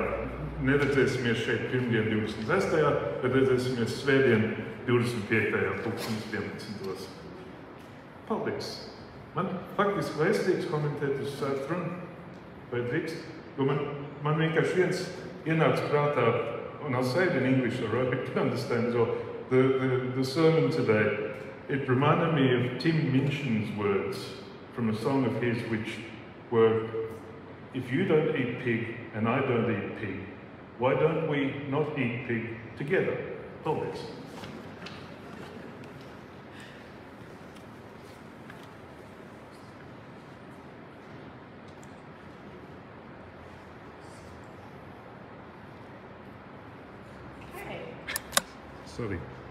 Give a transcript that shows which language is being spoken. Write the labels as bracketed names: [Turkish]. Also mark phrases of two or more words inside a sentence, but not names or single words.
[Latvian] Neredzēsimies šeit pirmdien 26. bet redzēsimies svētdien 25. 2011. Paldies! Man faktiski vajadzīgs komentēt uz svētku runu. Vai drīkst? Jo man vienkārši viens ienāca prātā, [English] and I'll say it in English, all right, but you can understand as well. The sermon today, it reminded me of Tim Minchin's words from a song of his which were, if you don't eat pig and I don't eat pig, why don't we not eat pig together? [Latvian] Paldies. Sorry.